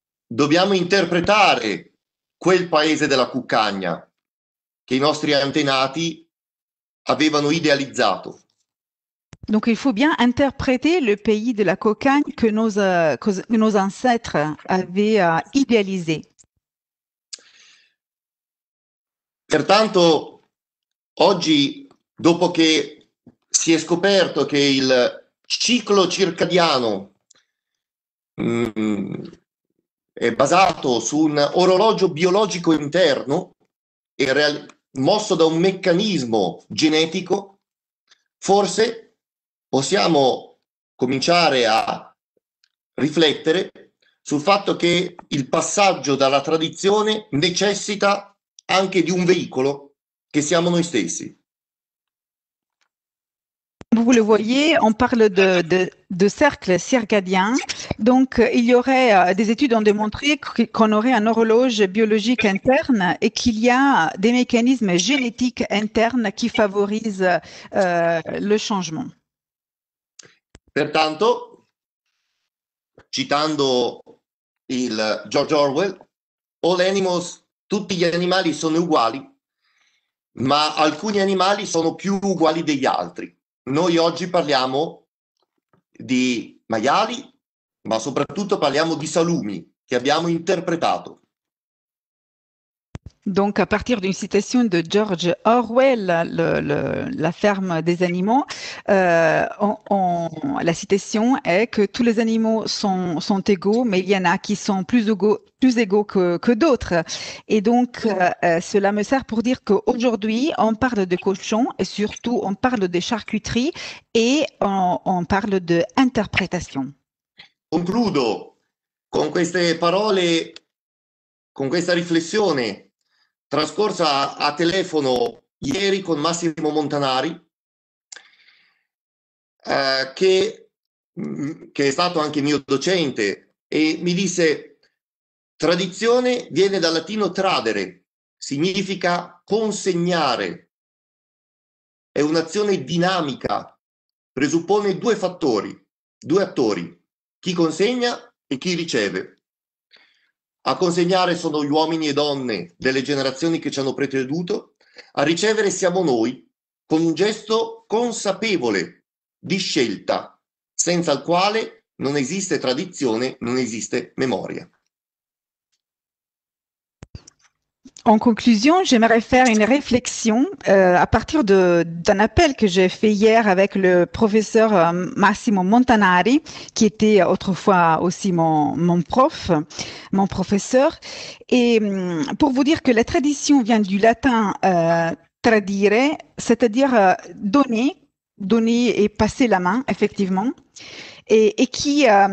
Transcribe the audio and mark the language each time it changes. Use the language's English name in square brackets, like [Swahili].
[Italian] Dobbiamo interpretare quel paese della cuccagna che i nostri antenati avevano idealizzato. [French] Donc il faut bien interpréter le pays de la cocagne que nos ancêtres avaient idéalisé. [Italian] Pertanto, oggi, dopo che si è scoperto che il ciclo circadiano è basato su un orologio biologico interno e mosso da un meccanismo genetico, forse possiamo cominciare a riflettere sul fatto che il passaggio dalla tradizione necessita anche di un veicolo che siamo noi stessi. [French] Vous le voyez, on parle de cercle circadien. Donc, il y aurait des études ont démontré qu'on aurait un horloge biologique interne et qu'il y a des mécanismes génétiques internes qui favorisent le changement. [Italian] Pertanto, citando il George Orwell, [English] all animals, [Italian] tutti gli animali sono uguali, ma alcuni animali sono più uguali degli altri. Noi oggi parliamo di maiali, ma soprattutto parliamo di salumi che abbiamo interpretato. [French] Donc, à partir d'une citation de George Orwell, la ferme des animaux, la citation est que tous les animaux sont égaux, mais il y en a qui sont plus égaux que d'autres. Et donc, cela me sert pour dire qu'aujourd'hui, on parle de cochons et surtout, on parle de charcuterie et on parle d'interprétation. [Italian] Concludo con queste parole, con questa riflessione trascorsa a telefono ieri con Massimo Montanari, che è stato anche mio docente, e mi disse: tradizione viene dal latino tradere, significa consegnare, è un'azione dinamica, presuppone due attori, chi consegna e chi riceve. A consegnare sono gli uomini e donne delle generazioni che ci hanno preceduto, a ricevere siamo noi, con un gesto consapevole di scelta, senza il quale non esiste tradizione, non esiste memoria. [French] En conclusion, j'aimerais faire une réflexion à partir d'un appel que j'ai fait hier avec le professeur Massimo Montanari, qui était autrefois aussi mon professeur. Et pour vous dire que la tradition vient du latin tradire, c'est-à-dire donner et passer la main, effectivement, et qui